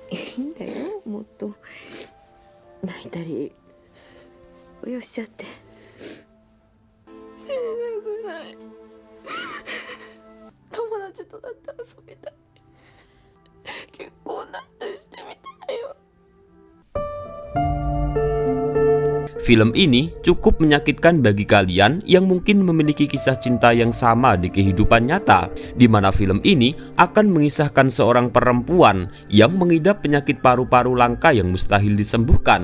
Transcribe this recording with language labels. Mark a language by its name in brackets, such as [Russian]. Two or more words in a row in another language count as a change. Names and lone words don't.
[Japanese] いいんだよ、もっと泣いたりよしちゃって。死にたくない。友達とだって遊びたい。結婚なんてしてみたいよ。 [Indonesian] Film ini cukup menyakitkan bagi kalian yang mungkin memiliki kisah cinta yang sama di kehidupan nyata, di mana film ini akan mengisahkan seorang perempuan yang mengidap penyakit paru-paru langka yang mustahil disembuhkan.